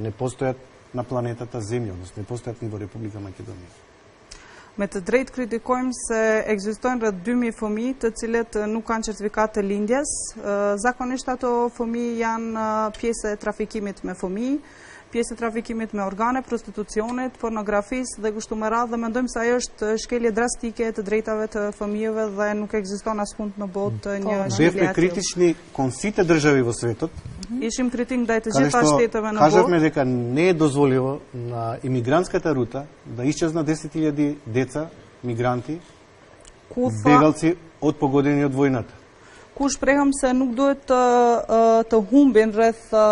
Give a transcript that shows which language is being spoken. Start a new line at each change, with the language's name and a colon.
Macedonian: Не постојат на планетата Земја, односно не постојат ни во Република Македонија.
Albanian: Me të drejtë kritikojmë se ekzistojnë rreth 2000 fëmijë të cilët nuk kanë certifikat të lindjes. Zakonisht ato fëmijë janë pjesë e trafikimit me fëmijë, pjesë e trafikimit me organe, prostitucionit, pornografisë dhe kështu me radhë, dhe mendojmë se ajo është shkelje drastike të drejtave të fëmijëve dhe nuk ekziston askund në botë një shkelje
Macedonian: Бевме критични кон сите држави во светот.
Albanian: Ishim kritik ndaj të gjitha shteteve në botë.
Macedonian: Кажавме дека не е дозволиво на имигрантската рута да исчезнат 10.000 деца, мигранти, бегалци од погодени од војната.
Albanian: Ku shprehëm se nuk duhet të humbin rreth